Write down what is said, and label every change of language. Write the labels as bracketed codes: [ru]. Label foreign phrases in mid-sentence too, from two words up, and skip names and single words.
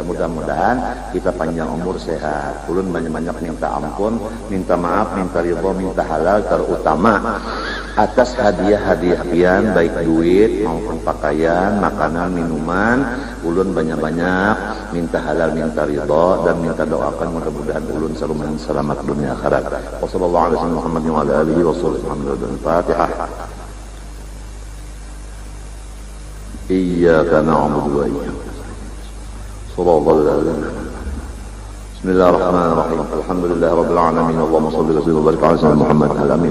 [bjn] Mudah-mudahan kita panjang umur sehat, ulun banyak-banyak minta ampun, minta maaf, minta ridho, minta halal, terutama atas hadiah-hadiah pian, baik duit maupun pakaian, makanan, minuman. Ulun banyak-banyak minta halal, minta ridho, dan minta doakan mudah-mudahan ulun selalu selamat dunia akhirat. [ar] والسلام عليكم ورحمة الله وبركاته. إياك نعبد وإياك صراط الذين بسم الله الرحمن الرحيم الحمد لله رب العالمين اللهم صل وسلم وبارك على سيدنا محمد الأمين